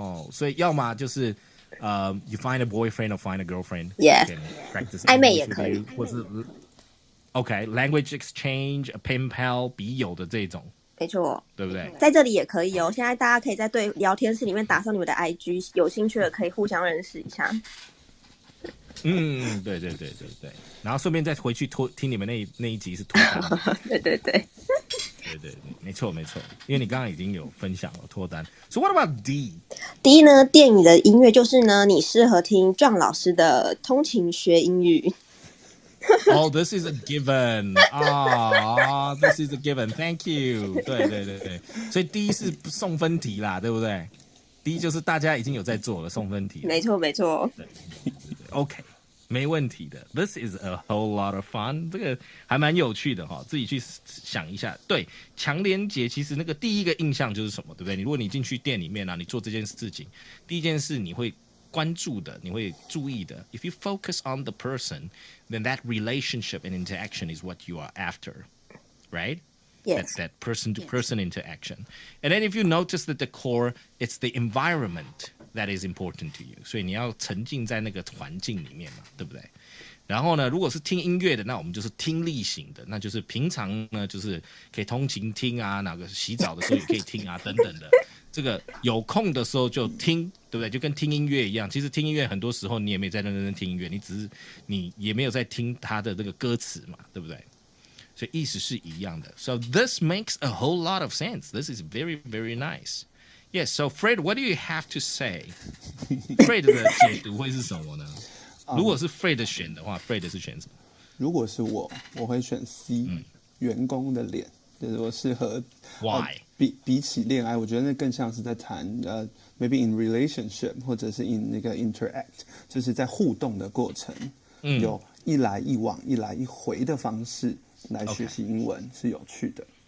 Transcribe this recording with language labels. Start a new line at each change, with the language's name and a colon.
Chinese: 所以要么就是
English: you find a boyfriend or find a girlfriend, yeah, practice
Chinese: 暧昧也可以，或是
English: language exchange, a pen pal
Chinese: 笔友的这种，没错，对不对？在这里也可以哦。现在大家可以在对聊天室里面打上你们的 IG， 有兴趣的可以互相认识一下。对，然后顺便再回去听你们那一集是脱单。对，没错，因为你刚刚已经有分享了脱单。
English: So what about D？D
Chinese: 呢，电影的音乐就是呢，你适合听壮老师的通勤学英语。
English: This is a given. This is a given. Thank you.
Chinese: 对，所以 D 是送分题啦，对不对？D 就是大家已经有在做了送分题。没错。
English: OK。
Chinese: 没问题的 ，
English: This is a whole lot of fun，
Chinese: 这个还蛮有趣的哈，自己去想一下。对，强连结其实那个第一个印象就是什么，对不对？如果你进去店里面啊，你做这件事情，第一件事你会关注的，你会注意的。
English: If you focus on the person, then that relationship and interaction is what you are after, right? Yes. That person-to-person interaction. And then if you notice that the core, it's the environment that is important to you.
Chinese: 所以你要沉浸在那个环境里面嘛，对不对？然后呢，如果是听音乐的，那我们就是听力型的，那就是平常呢，就是可以通勤听啊，哪个洗澡的时候也可以听啊，等等的。这个有空的时候就听，对不对？就跟听音乐一样。其实听音乐很多时候你也没在认真听音乐，你也没有在听它的这个歌词嘛，对不对？所以意思是一样的。
English: So this makes a whole lot of sense. This is very, very nice. Yes. So Fred, what do you have to say?
Chinese: Fred 的解读会是什么呢？如果是 Fred 选的话 ，Fred 是选什么？如果是我会选 C，员工的脸，就是我适合。
English: Why？
Chinese: 比起恋爱，我觉得那更像是在谈
English: maybe in relationship
Chinese: 或者是 in 那个 interact， 就是在互动的过程，有一来一往、一来一回的方式来学习英文是有趣的。